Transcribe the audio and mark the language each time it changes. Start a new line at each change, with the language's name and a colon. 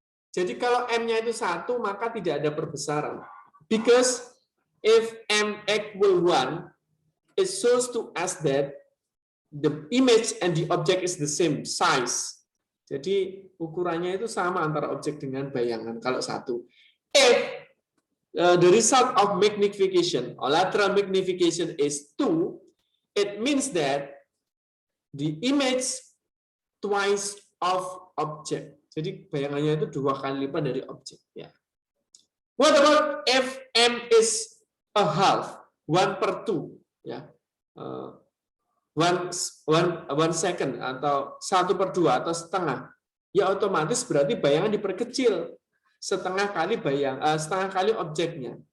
Indonesian: Jadi kalau M-nya itu 1, maka tidak ada perbesaran.
English: Because if M equal 1, it shows to us that the image and the object is the same size.
Indonesian: Jadi ukurannya itu sama antara objek dengan bayangan kalau 1.
English: If the result of magnification or lateral magnification is 2, it means that the image twice of object.
Indonesian: Jadi bayangannya itu 2 kali lipat dari objek. Ya.
English: What about if M is a half,
Indonesian: 1/2? Ya, 1 second atau 1/2 atau setengah, ya otomatis berarti bayangan diperkecil setengah kali objeknya.